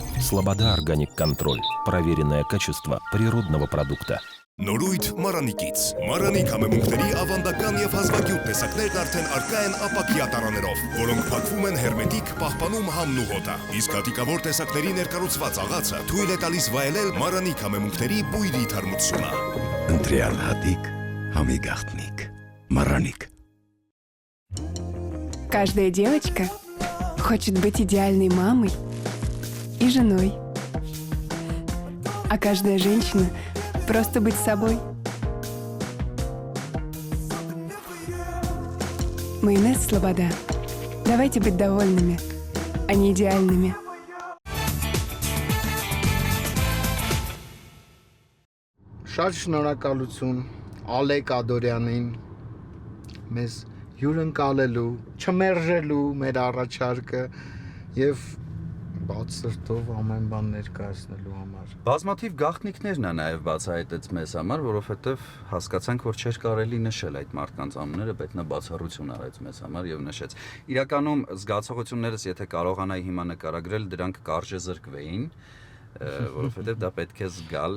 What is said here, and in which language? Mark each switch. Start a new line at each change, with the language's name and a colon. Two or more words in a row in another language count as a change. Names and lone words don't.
Russian: «Слобода Органик Контроль» – проверенное качество природного продукта.
Armenian: Նորույթ Մարանիկից։ Մարանիկ համեմունքների ավանդական եւ հազվագյուտ տեսակներն արդեն առկա են ապակյա տարաներով, որոնք փակվում են հերմետիկ, պահպանում համն ու հոտը։ Իսկ հատիկավոր տեսակների ներկառուցված աղացը թույլ է տալիս վայելել Մարանիկ համեմունքների բույրի թարմությունը։ Ընտրյալ հատիկ, համի գաղտնիք, Мараник.
Russian: Каждая девочка хочет быть идеальной мамой и женой. А каждая женщина просто быть собой. Майонез «Слобода». Давайте быть довольными, а не идеальными.
Armenian: Շատ շնորհակալություն Ալեկ Ադորյանին մեզ հյուրընկալելու, չմերժելու մեր առաջարկը եւ բաց սրտով ամեն բան ներկայացնելու համար։ Բազմաթիվ գաղտնիքներն է նաև բացահայտեց մեզ համար, որովհետև հասկացանք, որ չէր կարելի նշել այդ մարդկանց անունները, պետք է բացառություն արեց մեզ համար եւ նշեց։ Իրականում զգացողություններս, եթե կարողանայի հիմա նկարագրել, դրանք կարճ զրկվեին, որովհետև դա պետք է զգալ,